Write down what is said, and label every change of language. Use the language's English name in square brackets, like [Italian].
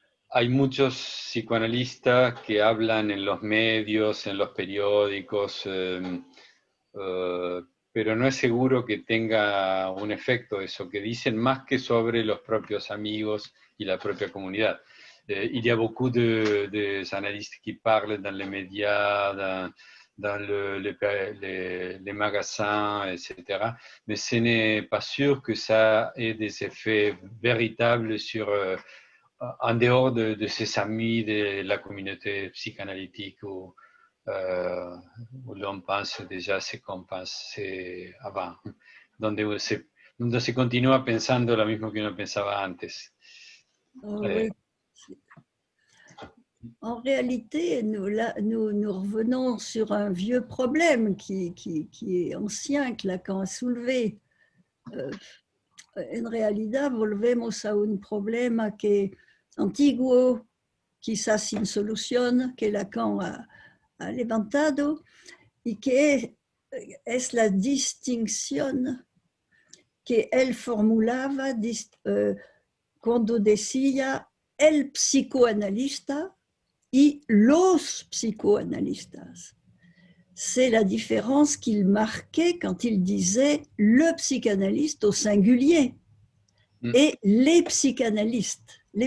[Spanish] Hay muchos psicoanalistas que hablan en los medios, en los periódicos, pero no es seguro que tenga un efecto eso, que dicen más que sobre los propios amigos y la propia comunidad. [French] Il y a beaucoup de analystes qui parlent dans les médias, dans les magasins, etc. Mais ce n'est pas sûr que ça ait des effets véritables sur, en dehors de ses amis, de la communauté psychanalytique où l'on pense déjà ce qu'on pensait avant, [Spanish] donde se continúa pensando lo mismo que uno pensaba antes. [French] Oui. En réalité, nous revenons sur un vieux problème qui est ancien, que Lacan a soulevé. [Spanish] En realidad, volvemos a un problema que antiguo, quizás sin solución, que Lacan ha levantado, y que es la distinción que él formulaba cuando decía el psicoanalista y los psicoanalistas. [French] C'est la différence qu'il marquait quand il disait le psychanalyste au singulier et les psychanalystes.